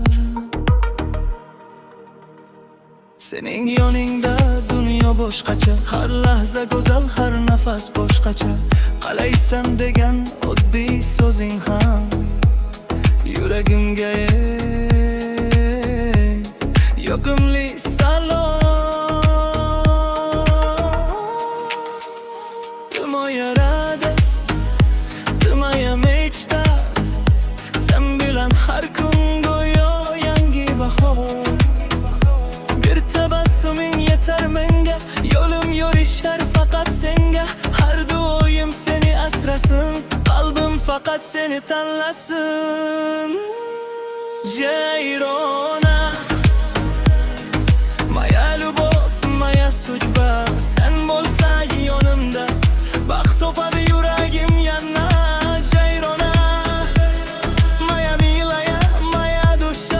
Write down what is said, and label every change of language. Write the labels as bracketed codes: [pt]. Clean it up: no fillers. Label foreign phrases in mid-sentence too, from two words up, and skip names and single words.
[uz] Sening yoningda dunyo boshqacha, har lahza go'zal, har nafas boshqacha. Qalaysan degan oddiy so'zing ham yuragimga yoqimli salom. [ru] Ты моя радость, ты моя мечта, [uz] sen bilan har kun go'yo yangi bahor. Bir tabassuming yetar menga, yo'lim yorishar faqat senga. Har duoyim seni asrasin, qalbim faqat seni tanlasin. [ru] Jayrona, моя любовь, моя судьба. [uz] Sen bo'lsang yonimda, baxt topadi yuragim yana. [ru] Jayrona, моя милая, моя душа.